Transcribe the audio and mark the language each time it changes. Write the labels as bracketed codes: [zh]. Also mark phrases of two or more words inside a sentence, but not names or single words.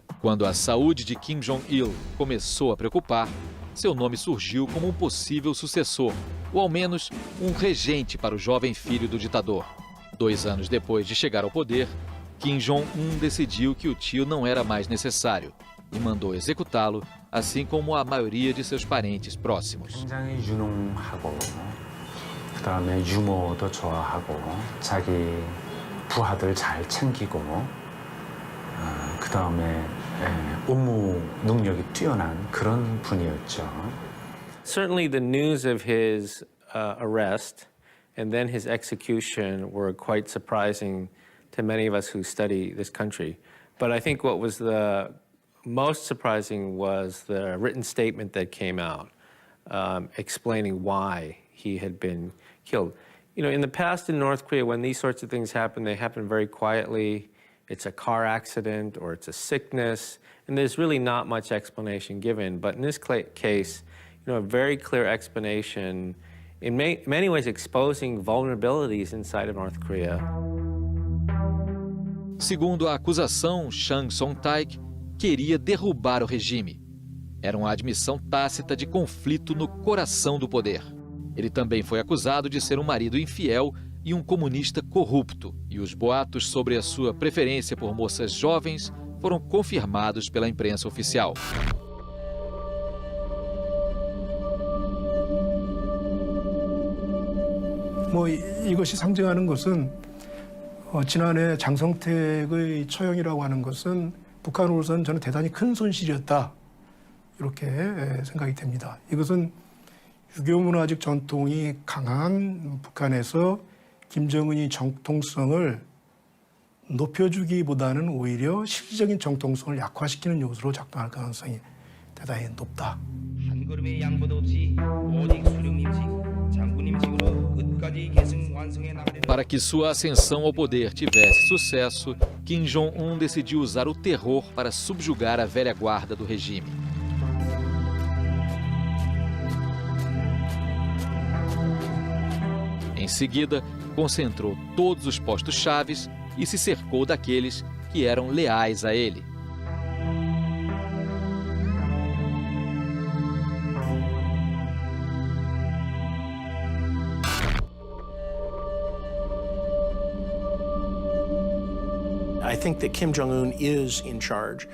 [pt] Quando a saúde de Kim Jong-il começou a preocupar, seu nome surgiu como um possível sucessor, ou ao menos um regente para o jovem filho do ditador. 2 anos depois de chegar ao poder, Kim Jong-un decidiu que o tio não era mais necessário e mandou executá-lo, assim como a maioria de seus parentes próximos. [ko] 굉장히 유능하고 그다음에 유머도 좋아하고 자기 부하들 잘 챙기고 그다음에 업무 능력이 뛰어난 그런 분이었죠. [en] Certainly the news of his arrest and then his execution were quite surprising to many of us who study this country. But I think what was the most surprising was the written statement that came out explaining why he had been killed. You know, in the past in North Korea, when these sorts of things happen, they happen very quietly. It's a car accident or it's a sickness, and there's really not much explanation given. But in this case, you know, a very clear explanation, in many ways exposing vulnerabilities inside of North Korea. [pt] Segundo a acusação, Chang Song-taek queria derrubar o regime. Era uma admissão tácita de conflito no coração do poder. Ele também foi acusado de ser um marido infiel e um comunista corrupto. E os boatos sobre a sua preferência por moças jovens foram confirmados pela imprensa oficial. [ko] 이것이 상징하는 것은 지난해 장성택의 처형이라고 하는 것은 북한으로서는 저는 대단히 큰 손실이었다. 이렇게 생각이 됩니다. 이것은 유교문화적 전통이 강한 북한에서 김정은이 정통성을 높여주기보다는 오히려 실질적인 정통성을 약화시키는 요소로 작동할 가능성이 대단히 높다. 한 걸음의 양보도 없이 오직 수령님식, 장군님식으로 끝까지 계승 완성해 나가는. [pt] Para que sua ascensão ao poder tivesse sucesso, Kim Jong-un decidiu usar o terror para subjugar a velha guarda do regime. Em seguida, concentrou todos os postos chaves e se cercou daqueles que eram leais a ele. [en] I think that Kim Jong-un is in charge.